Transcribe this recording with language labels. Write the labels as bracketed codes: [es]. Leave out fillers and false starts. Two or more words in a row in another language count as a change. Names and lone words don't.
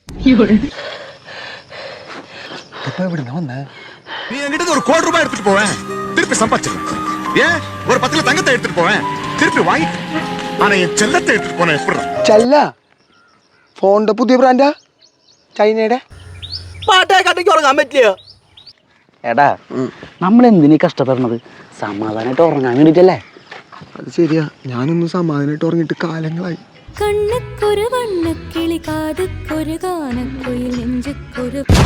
[ta] நீ என்கிட்ட ஒரு கோடி ரூபாய் எடுத்துட்டு போவேன், திருப்பி சம்பாதிச்சிருவேன். ஏன் ஒரு 10 தங்கத்தை எடுத்துட்டு போவேன், திருப்பி வாங்கி. ஆனா என் செல்லத்தை எடுத்துட்டு போன எப்படி? [ml] ചെല്ല ഫോണിന്റെ പുതിയ ബ്രാൻഡാ, ചൈനയുടെ. പാട്ടേ കട്ടിക്ക് ഉറങ്ങാൻ പറ്റിയോ? എടാ, നമ്മളെന്തിനീ കഷ്ടപ്പെടുന്നത്? സമാധാനമായിട്ട് ഉറങ്ങാൻ വേണ്ടിട്ടല്ലേ? അത് ശരിയാ, ഞാനൊന്ന് സമാധാനമായിട്ട് ഉറങ്ങിയിട്ട് കാലങ്ങളായി. [ta] கண்ணுக்கொரு வண்ணக்கிளி காதுக்கொரு கானக்குயில் நெஞ்சுக்கொரு.